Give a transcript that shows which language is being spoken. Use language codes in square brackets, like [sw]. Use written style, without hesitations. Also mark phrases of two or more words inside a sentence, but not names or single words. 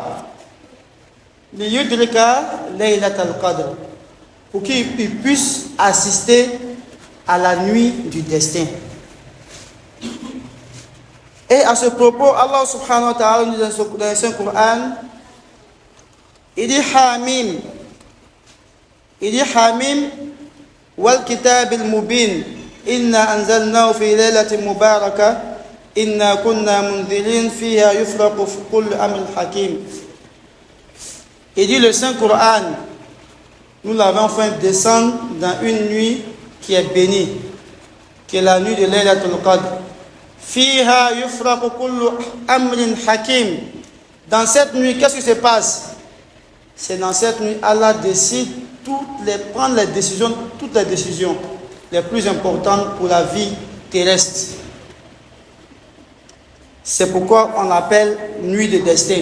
[ar] ليدرك ليلة القدر, [fr] pour qu'il puisse assister à la nuit du destin. Et à ce propos, Allah [ar] سبحانه وتعالى [fr] nous dit dans le Saint-Coran, il dit Hamim. [ar] Il dit حم والكتاب المبين إنا أنزلناه في ليلة مباركة إنا كنا منزلين فيها يفرق كل أمر حكيم. [fr] Il dit le Saint-Coran, nous l'avons fait descendre dans une nuit qui est bénie, qui est la nuit de Laylatul Qadr. [ar] فيها يفرق كل أمر حكيم. [fr] Dans cette nuit, qu'est-ce qui se passe? C'est dans cette nuit, Allah décide prendre toutes les décisions les plus importantes pour la vie terrestre. C'est pourquoi on l'appelle nuit de destin.